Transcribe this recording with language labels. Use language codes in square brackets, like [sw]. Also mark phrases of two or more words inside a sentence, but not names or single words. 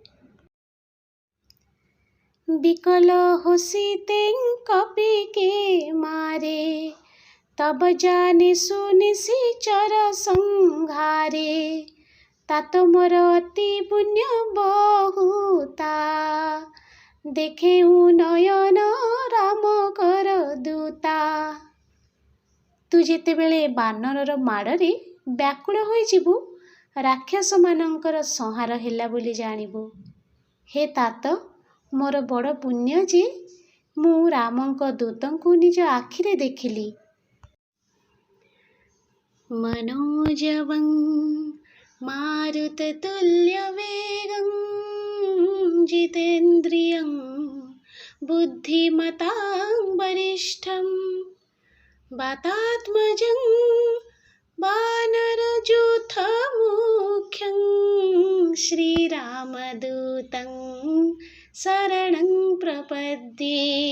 [awa] विकल होसी तें कपि के मारे तब जाने सुनिसी चर संघारे तात मोर अति पुण्य बहुता देखे नयन राम कर दूता। [or] ତୁ ଯେତେ ବେଳେ ବାନରର ମାଡ଼େ ବ୍ୟାକୁଳ ହୋଇ ଯିବୁ ରାକ୍ଷସ ମାନଙ୍କର ସଂହାର ହେଲା ବୋଲି ଜାଣିବୁ। ହେ ତାତ ମୋର ବଡ଼ ପୁଣ୍ୟ ଯେ ମୁଁ ରାମଙ୍କ ଦୂତଙ୍କୁ ନିଜ ଆଖିରେ ଦେଖିଲି। [sa] मनोजवं मारुततुल्यवेगं जितेन्द्रियं बुद्धिमतां वरिष्ठं वातात्मजं वानरयूथमुख्यं श्रीरामदूतं शरणं प्रपद्ये।